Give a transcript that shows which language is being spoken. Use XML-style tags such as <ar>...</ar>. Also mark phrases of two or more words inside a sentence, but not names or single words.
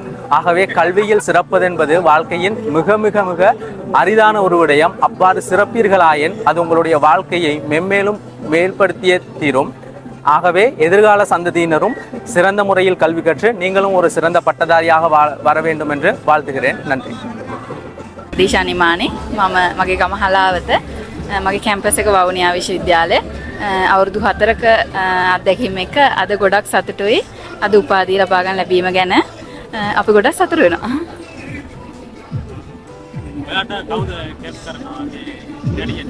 <ta>ஆகவே கல்வியில் சிறப்பது என்பது வாழ்க்கையின் மிக மிக மிக அரிதான ஒரு விடயம். அவ்வாறு சிறப்பீர்களாயின் அது உங்களுடைய வாழ்க்கையை மென்மேலும் மேல்படுத்திய தீரும். ஆகவே எதிர்கால சந்ததியினரும் சிறந்த முறையில் கல்வி கற்று நீங்களும் ஒரு சிறந்த பட்டதாரியாக வர வேண்டும் என்று வாழ்த்துகிறேன். நன்றி.</ta> <si>දීශානි මානේ මම මගේ ගම හලාවත මගේ කැම්පස් එක වවුනියා විශ්වවිද්‍යාලය අවුරුදු 4ක අත්දැකීම එක අද ගොඩක් සතුටුයි. අද උපාධිය ලබා ගන්න ලැබීම ගැන අපි ගොඩක් සතුටු වෙනවා. ඔයාට කවුද කැප් කරනවා දැනියෙන්නේ?</si>